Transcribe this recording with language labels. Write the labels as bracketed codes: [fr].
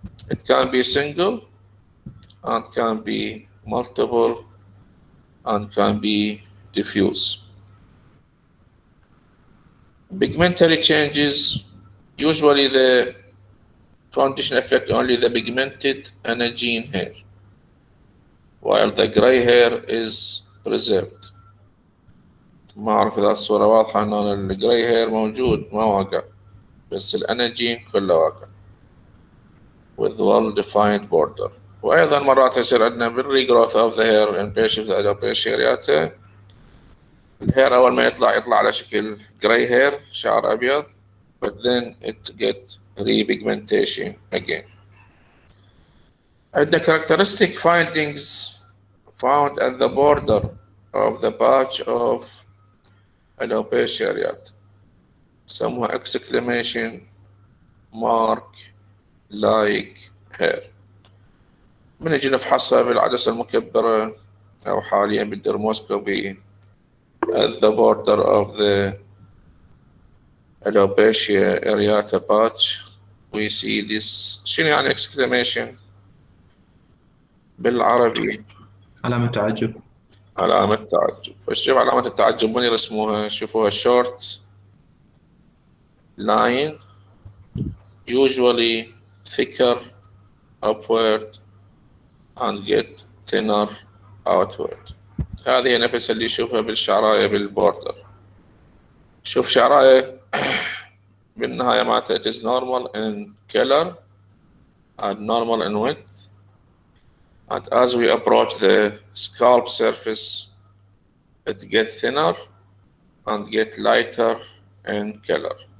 [en] It can be single and can be multiple and can be diffuse. Pigmentary changes, usually the condition affect only the pigmented Anagen hair, while the gray hair is preserved. [ar] ما أعرف إذا الصورة واضحة إن الجراي هير موجود ما واقع، بس الأناجين كله واقع [en] with well defined border. [ar] وأيضا مرات يصير عندنا [en] بالregrowth of the hair in patients with alopecia areata. [ar] الهير أول ما يطلع على شكل gray hair شعر أبيض, [en] but then it get repigmentation again. عندنا characteristic findings found at the border of the patch of alopecia areata. يسموها exclamation mark like hair. [ar] من نجي نفحصها بالعدسة المكبرة أو حاليا بالدرموسكوبي [en] at the border of the alopecia areata patch we see this. [ar] شنو يعني exclamation بالعربي؟ علامة تعجب. علامة تعجب. فشوف علامة التعجب من يرسموها؟ شوفوها [en] short line usually thicker upward and get thinner outward. [ar] هذه نفس اللي يشوفها بالشعراية بالبوردر. شوف شعراية بالنهاية مالتها [en] it is normal in color and normal in width, and as we approach the scalp surface it get thinner and get lighter in color.